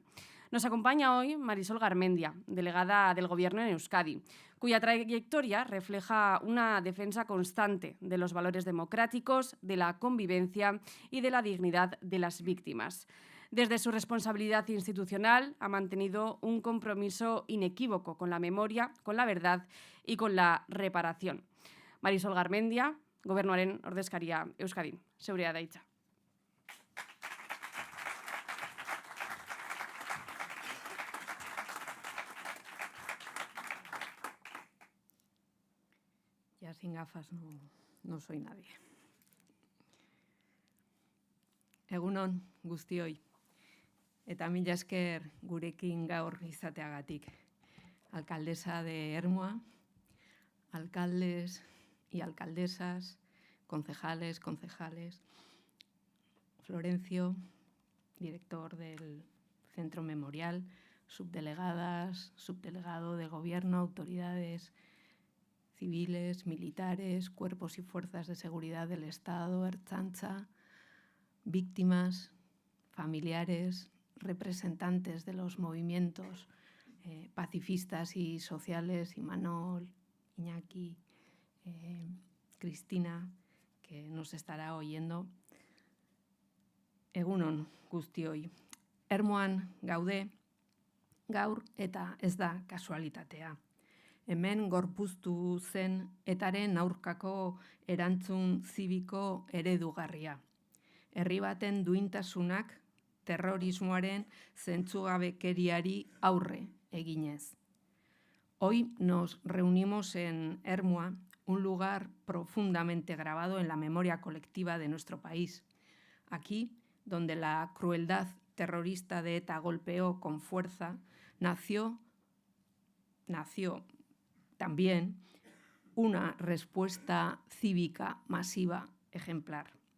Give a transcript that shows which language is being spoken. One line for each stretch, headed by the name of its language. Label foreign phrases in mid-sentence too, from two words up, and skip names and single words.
Spanish: Nos acompaña hoy Marisol Garmendia, delegada del Gobierno en Euskadi, cuya trayectoria refleja una defensa constante de los valores democráticos, de la convivencia y de la dignidad de las víctimas. Desde su responsabilidad institucional ha mantenido un compromiso inequívoco con la memoria, con la verdad y con la reparación.
Basque: Marisol Garmendia, Gobernuaren ordezkaria Euskadin. Zeurea da hitza.
Spanish: Ya sin gafas no soy nadie.
Basque: Egunon guztioi. Eta mila esker gurekin gaur izateagatik.
Spanish: Alcaldesa de Ermua, alcaldes y alcaldesas, concejales, Florencio, director del Centro Memorial, subdelegadas, subdelegado del Gobierno, autoridades civiles, militares, cuerpos y fuerzas de seguridad del Estado, Ertzaintza, víctimas, familiares, representantes de los movimientos pacifistas y sociales, Imanol, Iñaki, Cristina, que nos estará oyendo.
Basque: Egunon guztioi. Ermuan gaude, gaur eta ez da kasualitatea. Hemen gorpuztu zen etaren aurkako erantzun zibiko eredugarria. Herri baten duintasunak terrorismoaren zentzugabekeriari aurre eginez.
Spanish: Hoy nos reunimos en Ermua, un lugar profundamente grabado en la memoria colectiva de nuestro país. Aquí, donde la crueldad terrorista de ETA golpeó con fuerza, nació también una respuesta cívica masiva ejemplar.